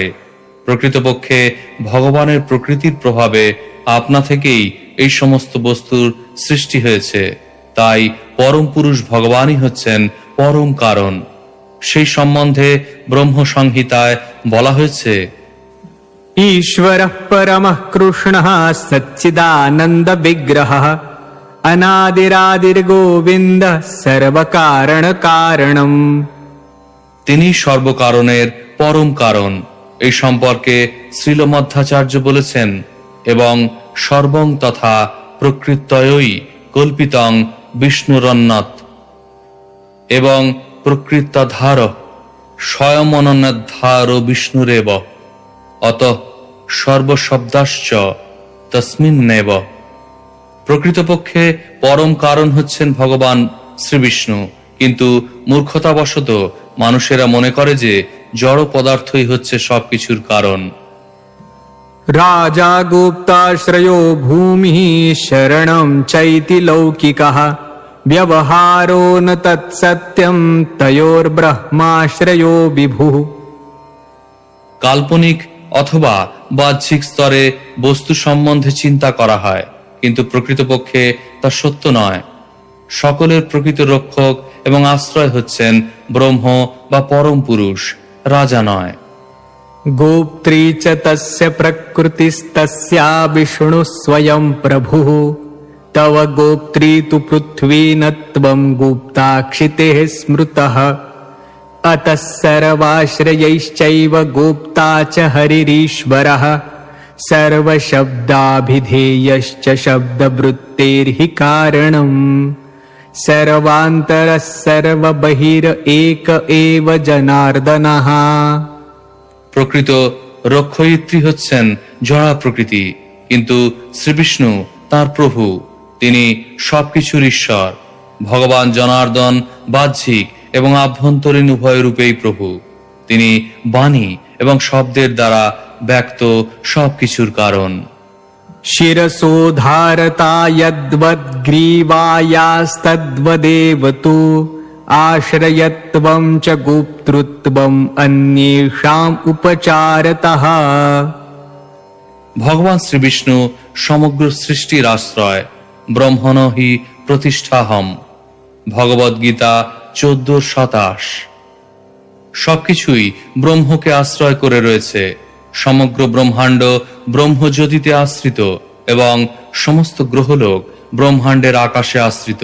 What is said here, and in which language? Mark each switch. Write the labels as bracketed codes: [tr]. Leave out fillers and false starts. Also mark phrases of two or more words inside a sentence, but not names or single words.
[bn] প্রকৃতপক্ষে ভগবানের প্রকৃতির প্রভাবে আপনা থেকেই এই সমস্ত বস্তুর সৃষ্টি হয়েছে। তাই পরম পুরুষ ভগবানই হচ্ছেন পরম কারণ। সেই সম্বন্ধে ব্রহ্ম সংহিতায় বলা হয়েছে, [sa] ईश्वरः परमः कृष्णः सच्चिदानन्द विग्रहः अनादिरादिर्गोविन्दः सर्वकारण कारणम्। [bn] তিনি সর্বকারণের পরম কারণ। এই সম্পর্কে শ্রীল মধ্বাচার্য বলেছেন, [sa] এবং সর্বং তথা প্রকৃত্যয়ই কল্পিতং বিষ্ণুরন্নত, এবং প্রকৃতধার স্বয়ং অনন্যধার বিষ্ণুরেব অতঃ সর্বশব্দাশ্চ তস্মিন্নেব। [bn] প্রকৃতপক্ষে পরম কারণ হচ্ছেন ভগবান শ্রীবিষ্ণু, কিন্তু মূর্খতাবশত মানুষেরা মনে করে যে জড় পদার্থই হচ্ছে সবকিছুর কারণ। [sa] राजा गुप्ताश्रयो भूमिः शरणं चैति लौकिकः व्यवहारो न तत्सत्यं तयोर्ब्रह्माश्रयो विभुः। [bn] কাল্পনিক অথবা বাহ্যিক স্তরে বস্তু সম্বন্ধে চিন্তা করা হয়, কিন্তু প্রকৃতপক্ষে তা সত্য নয়। সকলের প্রকৃত রক্ষক এবং আশ্রয় হচ্ছেন ব্রহ্ম বা পরম পুরুষ, রাজা নয়। [sa] गोप्त्री च तस्य प्रकृतिस्तस्या विष्णुः स्वयं प्रभुः तव गोप्त्री तु पृथ्वी न त्वं गुप्ताक्षितेः स्मृतः अतः सर्वाश्रयैश्चैव गोप्ता च हरिरीश्वरः सर्वशब्दाभिधेयश्च शब्दवृत्तेर्हि कारणम् सर्वान्तरः सर्वबहिर एक एव जनार्दनः। [bn] প্রকৃত রক্ষয়িত্রী হচ্ছেন জড়া প্রকৃতি, কিন্তু শ্রীবিষ্ণু তার প্রভু। তিনি সবকিছুর ঈশ্বর। ভগবান জনার্দন বাহ্যিক এবং আভ্যন্তরীণ উভয় রূপেই প্রভু। তিনি বাণী এবং শব্দের দ্বারা ব্যক্ত সবকিছুর কারণ। [sa] शिरसोधारता यद्वद्ग्रीवायास्तद्वदेव तु आश्रयत्वं च गुप्तृत्वं अन्येषाम् उपचारतः। [bn] ভগবান শ্রীবিষ্ণু সমগ্র সৃষ্টির আশ্রয়। [sa] ব্রহ্মণ হি প্রতিষ্ঠাহম। ভগবদ গীতা 1427। [bn] সবকিছুই ব্রহ্মকে আশ্রয় করে রয়েছে। সমগ্র ব্রহ্মাণ্ড ব্রহ্মজ্যোতিতে আশ্রিত এবং সমস্ত গ্রহলোক ব্রহ্মাণ্ডের আকাশে আশ্রিত।